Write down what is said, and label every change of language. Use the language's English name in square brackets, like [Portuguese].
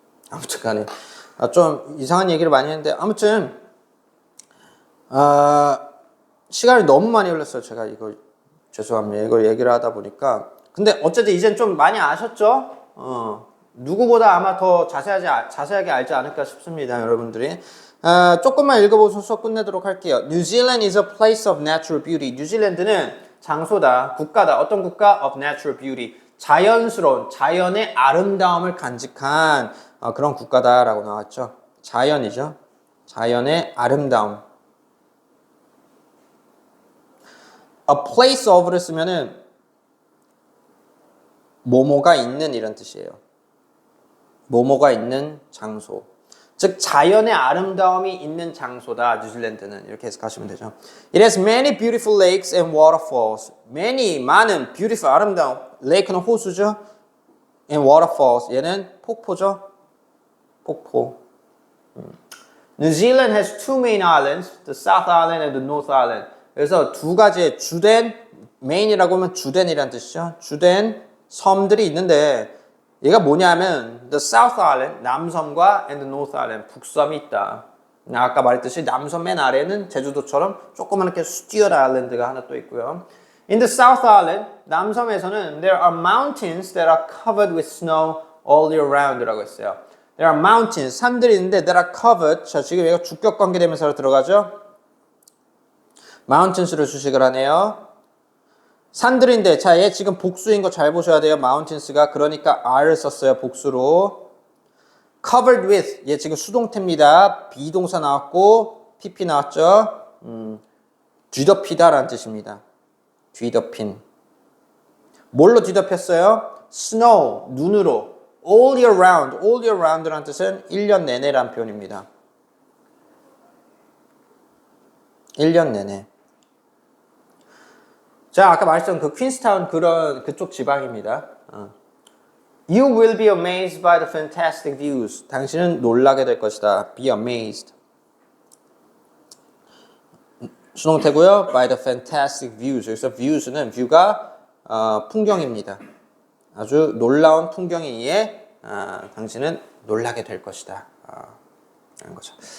[Korean] 아무튼간에 좀 이상한 얘기를 많이 했는데 아무튼 시간이 너무 많이 흘렀어요. 제가 이거 죄송합니다. 이걸 얘기를 하다 보니까 근데 어쨌든 이젠 좀 많이 아셨죠? 누구보다 아마 더 자세하게 알지 않을까 싶습니다, 여러분들이. 조금만 읽어보고 수업 끝내도록 할게요. [English] New Zealand is a place of natural beauty. [Korean] 뉴질랜드는 장소다, 국가다. 어떤 국가? [English] Of natural beauty. [Korean] 자연스러운, 자연의 아름다움을 간직한 그런 국가다라고 나왔죠. 자연이죠. 자연의 아름다움. [English] A place of [Korean] 를 쓰면은 뭐뭐가 있는 이런 뜻이에요. 뭐뭐가 있는 장소. 즉 자연의 아름다움이 있는 장소다. 뉴질랜드는 이렇게 해석하시면 되죠. [English] It has many beautiful lakes and waterfalls. Many [Korean] 많은 beautiful 아름다운 lake는 호수죠. [English] And waterfalls [Korean] 얘는 폭포죠. 폭포. [English] New Zealand has two main islands, the South Island and the North Island. [Korean] 그래서 두 가지의 주된 main이라고 하면 주된이란 뜻이죠. 주된 섬들이 있는데 얘가 뭐냐면 [English] the South Island [Korean] 남섬과 [English] and the North Island [Korean] 북섬이 있다. 아까 말했듯이 남섬 맨 아래는 제주도처럼 조그맣게 스튜어트 아일랜드가 하나 또 있고요. [English] In the South Island [Korean] 남섬에서는 [English] there are mountains that are covered with snow all year round라고 했어요. There are mountains [Korean] 산들이 있는데 [English] that are covered. [Korean] 자 지금 얘가 주격 관계대명사로 들어가죠. mountains로 주식을 하네요. 산들인데 자 얘 지금 복수인 거 잘 보셔야 돼요. mountains가 그러니까 R을 썼어요. 복수로. covered with 얘 지금 수동태입니다. 비동사 나왔고 PP 나왔죠. 뒤덮이다 라는 뜻입니다. 뒤덮인. 뭘로 뒤덮였어요? snow 눈으로. [English] all year round all year round [Korean] 라는 뜻은 1년 내내라는 표현입니다. 1년 내내. 자, 아까 말했던 그 퀸스타운 그쪽 지방입니다. [English] You will be amazed by the fantastic views. [Korean] 당신은 놀라게 될 것이다. [English] Be amazed. [Korean] 수동태고요. [English] By the fantastic views. [Korean] 여기서 views는 view가 풍경입니다. 아주 놀라운 풍경이기에 당신은 놀라게 될 것이다. 라는 거죠.